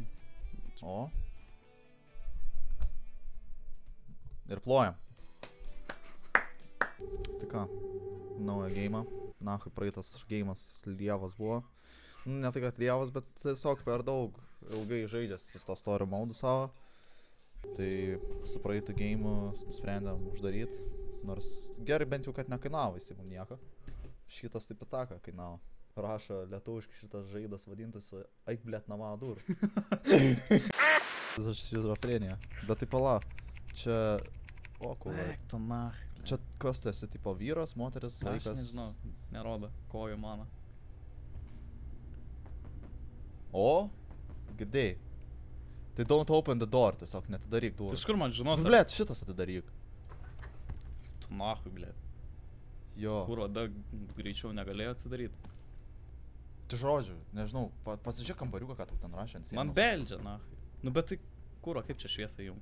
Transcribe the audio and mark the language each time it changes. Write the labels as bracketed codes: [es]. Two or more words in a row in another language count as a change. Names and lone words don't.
[lt] O. Ir plojam. Tai ką, naują geimą. Nahui praeitas geimas lievas buvo. Ne tai, kad lievas, bet tiesiog per daug ilgai žaidžiasi su to [en] story mode [lt] savo. Tai su praeitų geimų nusprendėm uždaryti. Nors gerai bent jau, kad nekainavo visi mum nieko. Šitas taip pataka kainavo. Rašo lietuviškai šitas žaidas vadintasi Eik blėt nama dur. Aš šizofrenija. Bet tai pala. Čia... O, kūlai. Eik, ta na. Čia kas tu esi, tipo vyras, moteris, Aš vaikas? nežinau, nerodo kojų mano. O? Girdėjai. [en] Tai don't open the door, [lt] tiesiog netidaryk durų. Tai iš kur man žinot? Blėt, šitas atidaryk. Tu nahui, blėt. Jo. Kur vada greičiau negalėjo atsidaryti. Tai žodžiu, nežinau, pasižiūrėk kambariuką, ką tu ten rašė ant sienos. Man beldžia, nahui. Nu bet tai kuro, kaip čia šviesą jung?